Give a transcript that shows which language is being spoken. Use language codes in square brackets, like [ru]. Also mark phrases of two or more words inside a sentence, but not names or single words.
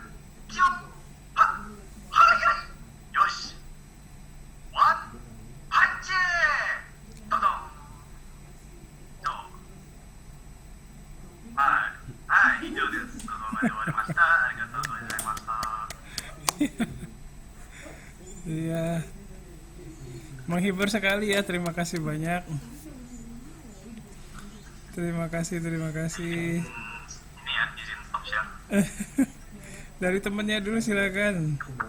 [ja] キュン。よし。ワンパンチ。ドドン。はい、以上です。どうもまで終わりました。ありがとうございました。 [id] Iya. Menghibur sekali ya. Terima kasih banyak. Terima kasih. Ini ya, izin stop share. Dari temennya dulu silakan.